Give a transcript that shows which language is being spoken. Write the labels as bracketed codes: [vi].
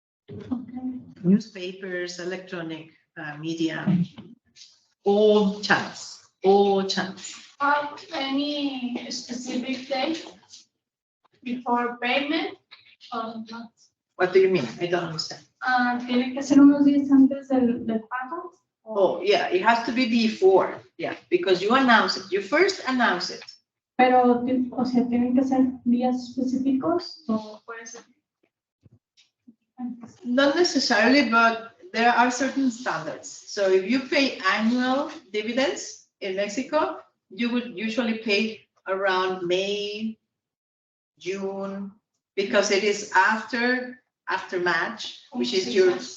[en] Okay. Newspapers, electronic media, all channels, all channels. Have any specific date before payment or not? What do you mean? I don't understand. [es] Tiene que ser unos días antes del pago. [en] Oh, yeah, it has to be before, yeah, because you announce it, you first announce it. [es] Pero, o sea, ¿tienen que ser días específicos o puede ser? [en] Not necessarily, but there are certain standards. So if you pay annual dividends in Mexico, you would usually pay around May, June, because it is after March, which is your.